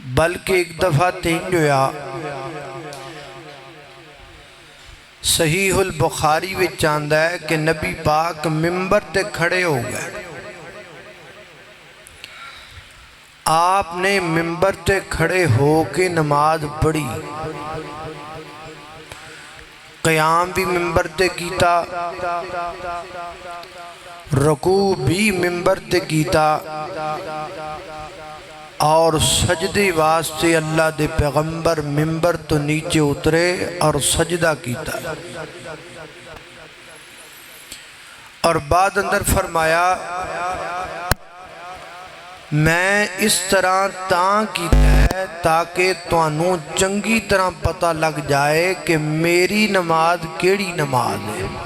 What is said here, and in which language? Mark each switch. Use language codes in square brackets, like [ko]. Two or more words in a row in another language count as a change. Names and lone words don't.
[pa] بلکہ ایک دفعہ تین ہویا صحیح البخاری میں چاندہ ہے کہ نبی پاک ممبر تے کھڑے ہو گئے. آپ نے ممبر تے کھڑے ہو کے نماز پڑھی. قیام بھی ممبر تے کیتا، رکوع بھی ممبر تے کیتا، اور سجدے واسطے اللہ دے پیغمبر ممبر تو نیچے اترے اور سجدہ کیتا. اور بعد اندر فرمایا میں اس طرح تاں کیتا ہے تاکہ توانوں چنگی طرح پتہ لگ جائے کہ میری نماز کیڑی نماز ہے.